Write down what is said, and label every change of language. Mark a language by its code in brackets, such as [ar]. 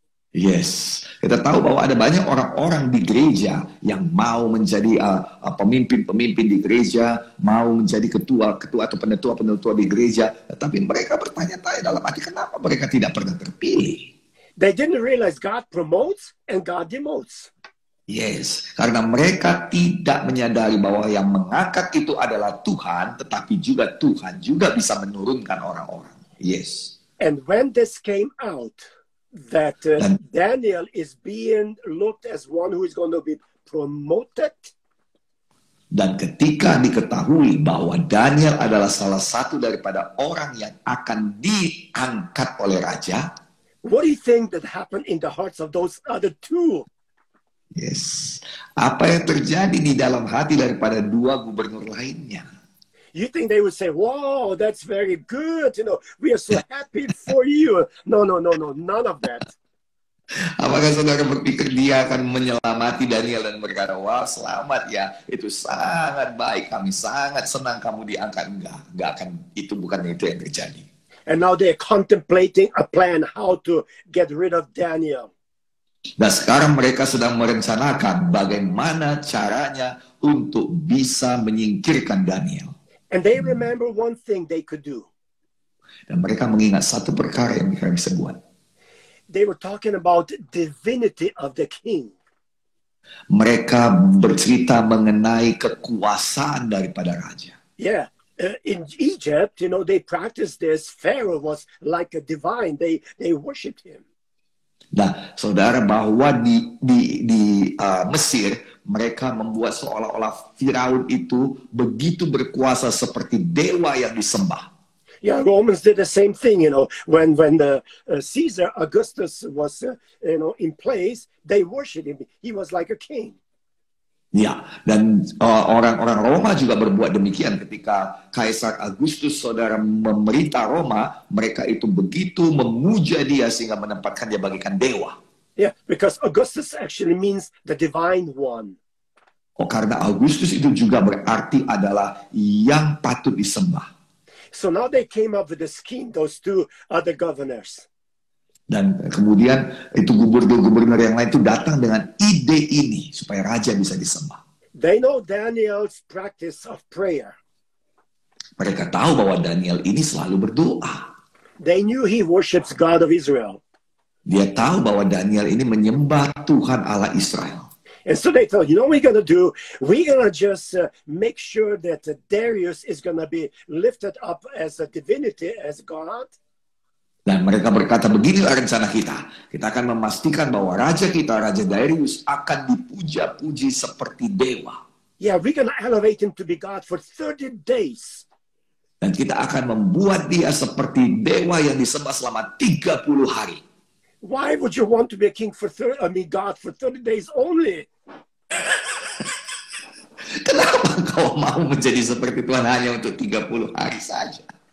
[id] Yes, kita tahu bahwa ada banyak orang-orang di gereja yang mau menjadi pemimpin-pemimpin di gereja, mau menjadi ketua-ketua atau penetua-penetua di gereja, tetapi mereka bertanya-tanya dalam hati, kenapa mereka tidak pernah terpilih? [en] They didn't realize God promotes and God demotes. [id] Yes, karena mereka tidak menyadari bahwa yang mengangkat itu adalah Tuhan, tetapi juga Tuhan juga bisa menurunkan orang-orang. [en] Yes. And when this came out, that Daniel is being looked as one who is going to be promoted. [id] Dan ketika diketahui bahwa Daniel adalah salah satu daripada orang yang akan diangkat oleh raja, [en] what do you think that happened in the hearts of those other two? [id] Yes, apa yang terjadi di dalam hati daripada 2 gubernur lainnya? [en] You think they would say, wow, that's very good. You know, we are so happy for you. No, none of that. [id] Apakah saudara berpikir dia akan menyelamati Daniel dan berkata, wah selamat ya, itu sangat baik, kami sangat senang kamu diangkat? Enggak akan, itu bukan itu yang terjadi. [en] And now they're contemplating a plan how to get rid of Daniel. [id] Dan sekarang mereka sedang merencanakan bagaimana caranya untuk bisa menyingkirkan Daniel. [en] And they remember one thing they could do. [id] Dan mereka mengingat satu perkara yang mereka bisa buat. [en] They were talking about divinity of the king. [id] Mereka bercerita mengenai kekuasaan daripada raja. [en] Yeah. In Egypt, you know, they practiced this. Pharaoh was like a divine. They worshipped him. [id] Nah, saudara, bahwa di Mesir mereka membuat seolah-olah Firaun itu begitu berkuasa seperti dewa yang disembah. [en] Yeah, Romans did the same thing, when the Caesar Augustus was, in place, they worshipped him. He was like a king. [id] Ya, dan orang-orang Roma juga berbuat demikian ketika Kaisar Agustus, saudara, memerintah Roma, mereka itu begitu memuja dia sehingga menempatkan dia bagikan dewa. [en] Yeah, because Augustus actually means the divine one. [id] Oh, karena Agustus itu juga berarti adalah yang patut disembah. [en] So now they came up with a scheme, those two other governors. [id] Dan kemudian itu gubernur-gubernur yang lain itu datang dengan ide ini supaya raja bisa disembah. [en] They know Daniel's practice of prayer. [id] Mereka tahu bahwa Daniel ini selalu berdoa. [en] They knew he worships God of Israel. [id] Dia tahu bahwa Daniel ini menyembah Tuhan Allah Israel. [en] And so they thought, what we're going to do? We're going to just make sure that Darius is going to be lifted up as a divinity, as God. [id] Dan mereka berkata, beginilah rencana kita. Kita akan memastikan bahwa raja kita, Raja Darius, akan dipuja-puji seperti dewa. [en] Yeah, we're going to elevate him to be God for 30 days. [id] Dan kita akan membuat dia seperti dewa yang disembah selama 30 hari. [en] Why would you want to be a king God for 30 days only? [id] Kenapa kau mau menjadi seperti Tuhan hanya untuk 30 hari saja?